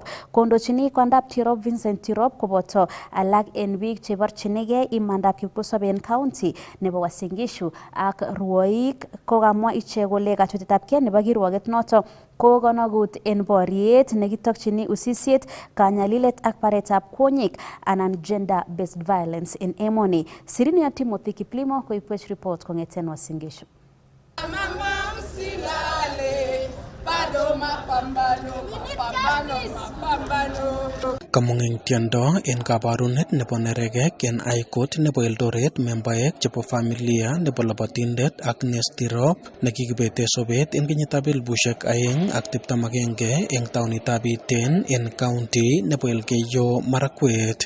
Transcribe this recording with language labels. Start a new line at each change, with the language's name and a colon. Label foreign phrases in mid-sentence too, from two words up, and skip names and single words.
Kalenjin: Kondochini kwandab Tirop Vincent Tirop koboto alak en biik cheborchinigei imandab kipkosobe en county nebo Uasin Gishu ak ruoik kokamwa ichek kole kachutetab kei nebo kirwoget noto ko konogut en boriet nekitokchini usisiet, kanyalilet ak baretab kwonyik anan
English: gender based violence
Kalenjin: en emoni. Sirini ya Timothy Kiplimo koibwech report kong'eten Uasin Gishu. Kamung'eng tiendo en kabarunet nebo neregek en High Court nebo Eldoret membaek chebo familia nebo labatindet Agnes Tirop nekikibete sobet en kenyitab 2021 en taonitab Iten en county nebo Elgeyo Marakwet.